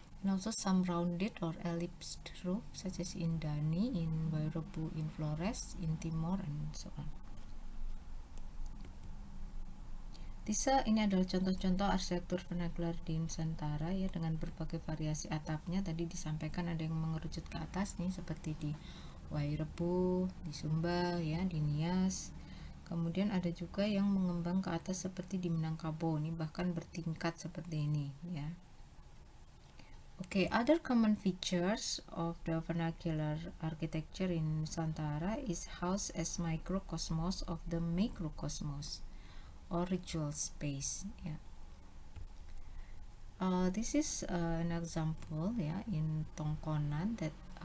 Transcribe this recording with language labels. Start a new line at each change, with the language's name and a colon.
English: And also some rounded or ellipsed roof such as in Dani, in Wairebo, in Flores, in Timor, and so on.
Indonesian: Ini adalah contoh-contoh arsitektur vernakular di Nusantara ya, dengan berbagai variasi atapnya. Tadi disampaikan ada yang mengerucut ke atas nih, seperti di Wairebo, di Sumba ya, di Nias. Kemudian ada juga yang mengembang ke atas seperti di Minangkabau, ini bahkan bertingkat seperti ini ya.
English: Okay, other common features of the vernacular architecture in Nusantara is house as microcosmos of the macrocosmos, or ritual space ya. This is an example ya, in Tongkonan, that